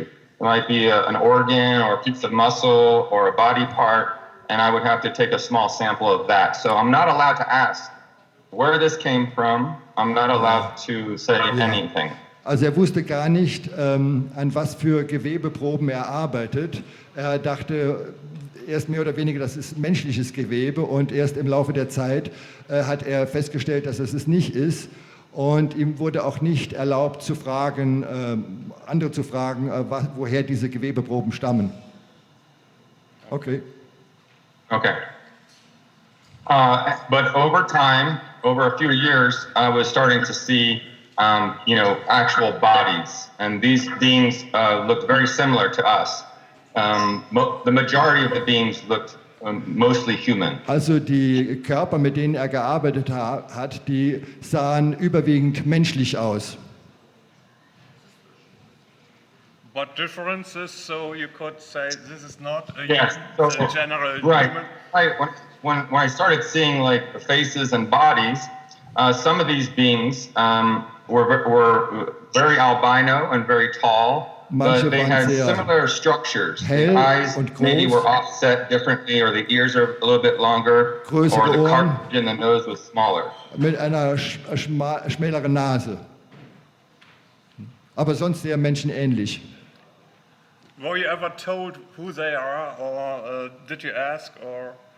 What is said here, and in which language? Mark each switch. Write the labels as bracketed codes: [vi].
[en] It might be an organ or a piece of muscle or a body part, and I would have to take a small sample of that. So I'm not allowed to ask where this came from, I'm not allowed to say anything. [de] Also er wusste gar nicht, an was für Gewebeproben er arbeitet. Er dachte erst mehr oder weniger, das ist menschliches Gewebe, und erst im Laufe der Zeit hat er festgestellt, dass es nicht ist. Und ihm wurde auch nicht erlaubt zu fragen, andere zu fragen, woher diese Gewebeproben stammen. Okay. Okay. [en] But over time, over a few years, I was starting to see, actual bodies, and these beings looked very similar to us. The majority of the beings looked mostly human. [de] Also die Körper, mit denen er gearbeitet hat, die sahen überwiegend menschlich aus. [en] But differences, so you could say this is not a general right. human. When I started seeing like the faces and bodies, some of these beings were very albino and very tall. But they had similar structures. The eyes maybe were offset differently, or the ears are a little bit longer, or the cartilage in the nose was smaller. [de] Mit einer schmäleren Nase. Aber sonst sehr menschenähnlich. [en] Were you ever told who they are, or did you ask, or?